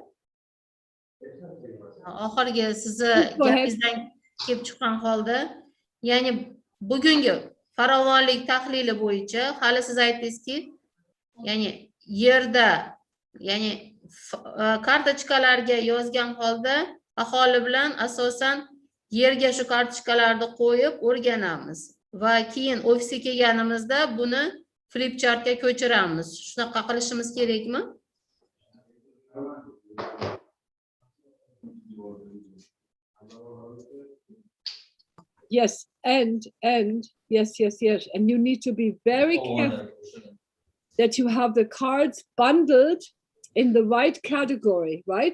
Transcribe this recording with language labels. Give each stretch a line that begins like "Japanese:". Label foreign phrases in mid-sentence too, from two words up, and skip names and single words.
Uzbek: Oxirgi sizni gapingizdan kelib chiqqan holda, ya'ni bugungi farovonlik tahlili bo'yicha hali siz aytdingizki, ya'ni yerda, ya'ni kartochkalarga yozgan holda aholi bilan asosan yerga shu kartochkalarni qo'yib o'rganamiz va keyin ofisga kelganimizda buni flipchartga ko'chiramiz. Shunaqa qilishimiz kerakmi?
English: Yes, and yes. And you need to be very careful that you have the cards bundled in the right category, right?